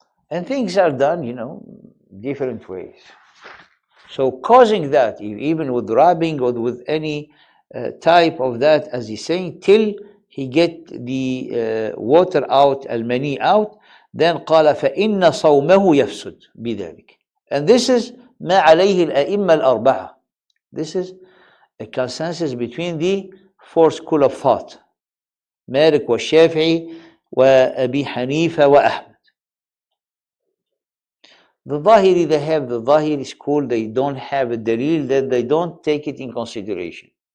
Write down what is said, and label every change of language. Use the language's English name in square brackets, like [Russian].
[English] And things are done, different ways. So causing that, even with rubbing or with any type of that, as he's saying, till he get the water out, al-mani out, then [Arabic] قال فإن صومه يفسد بذلك. [English] And this is [Arabic] ما عليه الأئمة الأربعة. [English] This is a consensus between the four school of thought, مالك والشافعي وأبي حنيفة وأحمد. The Zahiri, they have the Zahiri school, they don't have a dalil, that they don't take it in consideration.